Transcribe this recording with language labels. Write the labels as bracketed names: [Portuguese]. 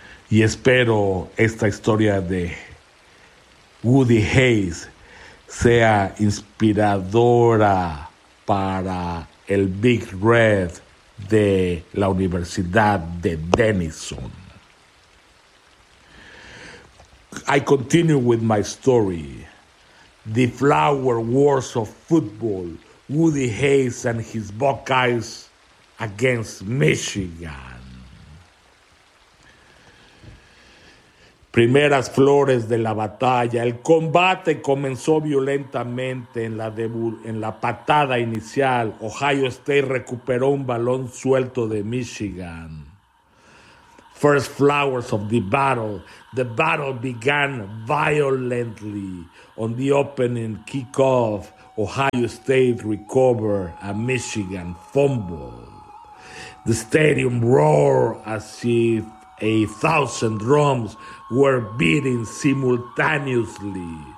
[Spanish] Y espero esta historia de Woody Hayes sea inspiradora para el Big Red de la Universidad de Denison. [English] I continue with my story. The Flower Wars of Football, Woody Hayes and his Buckeyes against Michigan. [Spanish] Primeras flores de la batalla. El combate comenzó violentamente en la patada inicial. Ohio State recuperó un balón suelto de Michigan. [English] First flowers of the battle. The battle began violently. On the opening kickoff, Ohio State recovered a Michigan fumble. The stadium roared as if 1,000 drums were beating simultaneously.